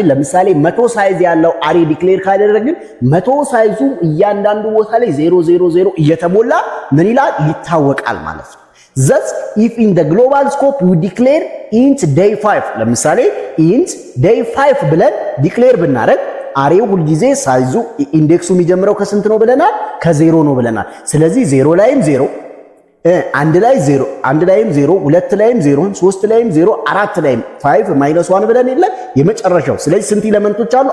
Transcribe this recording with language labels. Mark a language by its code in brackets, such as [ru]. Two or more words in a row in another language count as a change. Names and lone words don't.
[am] ለምሳሌ 100 ሳይዝ ያለው አሪ ዲክሌር ካደረግን 100 ሳይዙ እያንዳንዱ ቦታ ላይ 000 እየተሞላ ምን ይላል ይታወቃል ማለት ነው። [en] thus if in the global scope you declare int day 5 [am] ለምሳሌ [en] int day 5 [am] ብለን ዲክሌር ብናደርግ አሬው ሁሉ ጊዜ ሳይዙ ኢንዴክሱ የሚጀምረው ከስንት ነው ብለናል? ከዜሮ ነው ብለናል። ስለዚህ 0 ላይም 0 አንድ ላይም 0 ሁለት ላይም 0 ሶስት ላይም 0 አራት ላይም 5 -1 ብለን የለ የመጨረሻው። ስለዚህ ስንት ኤሌመንቶች አሉ?